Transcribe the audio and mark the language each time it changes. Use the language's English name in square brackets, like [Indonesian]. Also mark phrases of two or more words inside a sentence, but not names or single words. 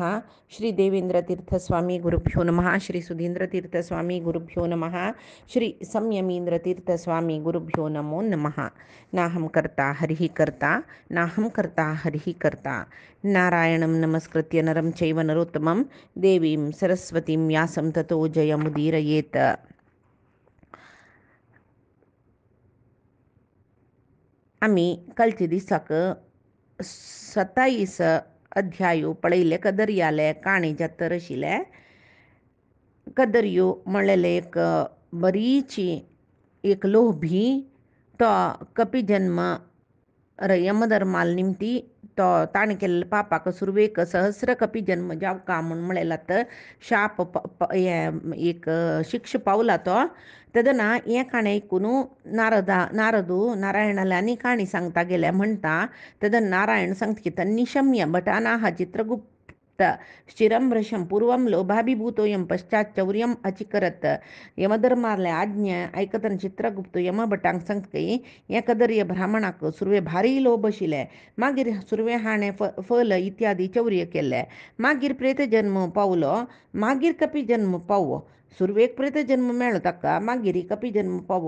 [Sanskrit] श्री देवेंद्रतीर्थस्वामी गुरुभ्यो नमः। श्री सुधींद्रतीर्थस्वामी गुरुभ्यो नमः। श्री संयमींद्रतीर्थस्वामी गुरुभ्यो नमो नमः। नाहं कर्ता हरिः कर्ता नाहं कर्ता हरिः कर्ता। नारायणं नमस्कृत्य नरं चैव नरोत्तमं देवीं सरस्वतीं व्यासं ततो जयमुदीरयेत्। [Konkani] आम्ही कालचे दिसाक 27 अध्यायो पळयले. कदर्याले काणीच्या तर आशिल्ले. कदर्यो म्हणलेले एक बरीची एक लोभी तो कपिजन्म यमधर्माल निमती तो ताणें केल्ले पापाक सुरवेक सहस्र कपी जन्म जावका म्हूण म्हणलेलात. शाप एक शिक्षा पावला तो. तेदना हें काणें आयकून नारदू नारायणाला आनी काणी सांगता गेल्या म्हणटा. तेदना नारायण सांगता की [Sanskrit] तन्निशम्य भटानाह चित्रगुप्त शिरं भ्रशं पूर्वं लोभाभिभूतोऽयं पश्चात् चौर्यम् अचिकरत. [Konkani] यमधर्माले आज्ञा आयकतना चित्रगुप्त यमभटांक सांगता की हें कदर्य ब्राह्मणाक सुरवे भारी लोभ आशिल्ले. मागीर सुरवे हाणें फल इत्यादी चौर्य केल्ले. मागीर प्रेत जन्म पावलो. मागीर कपी जन्म पावो. सुरवेक प्रेत जन्म मेळ्ळो ताका. मागीर कपी जन्म पावो.